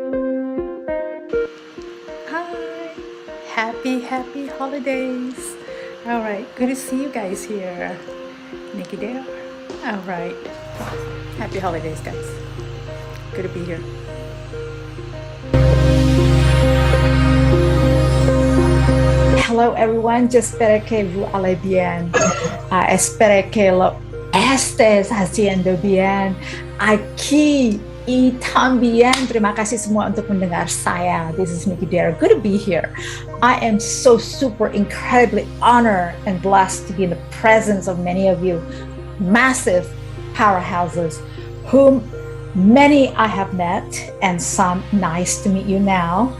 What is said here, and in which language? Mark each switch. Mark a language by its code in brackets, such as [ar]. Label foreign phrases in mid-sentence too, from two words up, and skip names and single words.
[en] Hi, happy holidays. All right, good to see you guys here. Nikki Dale. All right, happy holidays, guys. Good to be here. Hello everyone, [fr] j'espère que vous allez bien. [es] Espero que lo estés haciendo bien. Aquí y también [id] terima kasih semua untuk mendengar saya. [en] This is Nikki Dare. Good to be here. I am so super incredibly honored and blessed to be in the presence of many of you, massive powerhouses, whom many I have met and some nice to meet you now.